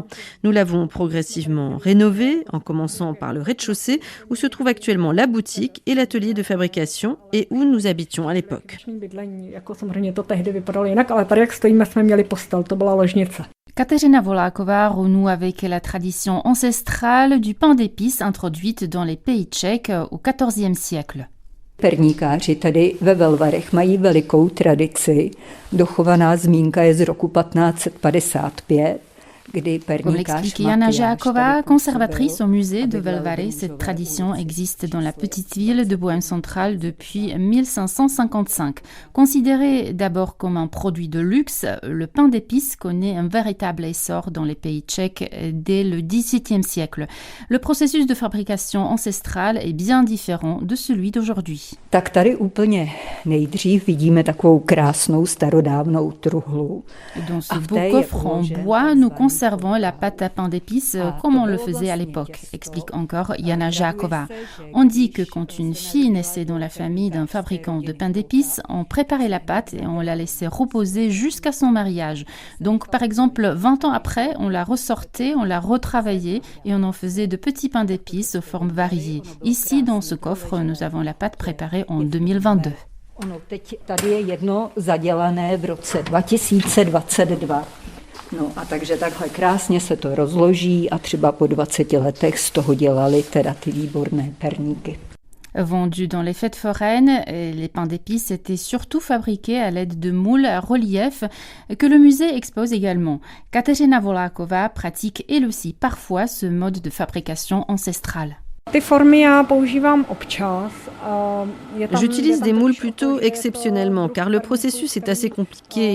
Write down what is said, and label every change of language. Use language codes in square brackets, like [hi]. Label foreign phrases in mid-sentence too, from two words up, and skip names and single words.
[fr] Nous l'avons progressivement rénovée en commençant par le rez-de-chaussée où se trouve actuellement la boutique et l'atelier de fabrication et où nous habitions à l'époque. Kateřina Voláková renoue avec la tradition ancestrale du pain d'épices introduite dans les pays tchèques au XIVe siècle. [cs] Perníkáři tady ve Velvarech mají velikou tradici. Dochovaná zmínka je z roku 1555. [fr] Comme l'explique Jana Žáková, conservatrice au musée de Velvary, cette tradition existe dans la petite ville de Bohême centrale depuis 1555. Considéré d'abord comme un produit de luxe, le pain d'épices connaît un véritable essor dans les pays tchèques dès le XVIIe siècle. Le processus de fabrication ancestrale est bien différent de celui d'aujourd'hui. [cs] Tak tady úplně nejdřív vidíme takovou krásnou starodávnou truhlu. [fr] Dans ce beau coffre en bois, nous conservons la pâte à pain d'épices comme on le faisait à l'époque, explique encore Jana Žáková. On dit que quand une fille naissait dans la famille d'un fabricant de pain d'épices, on préparait la pâte et on la laissait reposer jusqu'à son mariage. Donc par exemple, 20 ans après, on la ressortait, on la retravaillait et on en faisait de petits pains d'épices aux formes variées. Ici, dans ce coffre, nous avons la pâte préparée en 2022. [cs] Ono teď tady je jedno zadělané v roce 2022. No a takže takhle krásně se to rozloží a třeba po 20 letech z toho dělali teda ty výborné perníky. [fr] Vendus dans les fêtes foraines, les pains d'épices étaient surtout fabriqués à l'aide de moules à relief que le musée expose également. Kateřina Voláková pratique elle aussi parfois ce mode de fabrication ancestrale. J'utilise des moules plutôt exceptionnellement car le processus est assez compliqué.